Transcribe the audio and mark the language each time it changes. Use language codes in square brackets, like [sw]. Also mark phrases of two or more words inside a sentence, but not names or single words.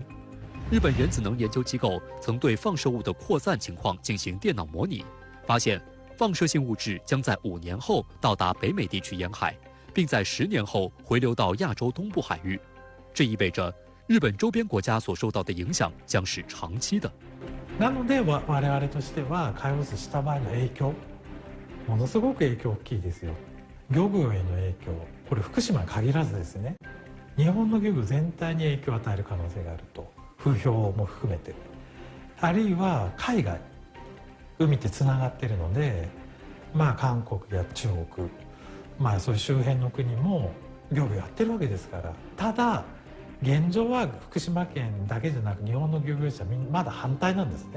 [zh] 日本原子能研究机构曾对放射物的扩散情况进行电脑模拟，发现放射性物质将在5年后到达北美地区沿海，并在10年后回流到亚洲东部海域。这意味着日本周边国家所受到的影响将是长期的。 [ja] なので我々としては海洋した場合の影響、ものすごく影響大きいですよ。漁業への影響、これ福島に限らずですね、日本の漁業全体に影響を与える可能性があると、風評も含めて、あるいは海外、海ってつながってるので、韓国や中国、そういう周辺の国も漁業やってるわけですから、ただ現状は福島県だけじゃなく日本の漁業者はまだ反対なんですね。